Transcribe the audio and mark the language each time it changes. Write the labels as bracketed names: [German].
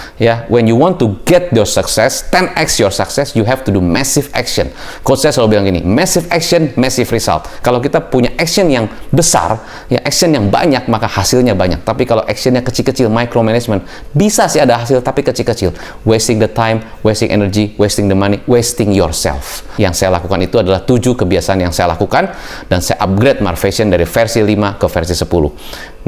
[English] Ya, when you want to get your success, 10x your success, you have to do massive action. [Indonesian] Coach saya selalu bilang gini, [English] massive action, massive result. [Indonesian] Kalau kita punya action yang besar, ya action yang banyak, maka hasilnya banyak. Tapi kalau actionnya kecil-kecil, micromanagement, bisa sih ada hasil, tapi kecil-kecil. [English] Wasting the time, wasting energy, wasting the money, wasting yourself. [Indonesian] Yang saya lakukan itu adalah 7 kebiasaan yang saya lakukan, dan saya upgrade Marvation dari versi 5 ke versi 10.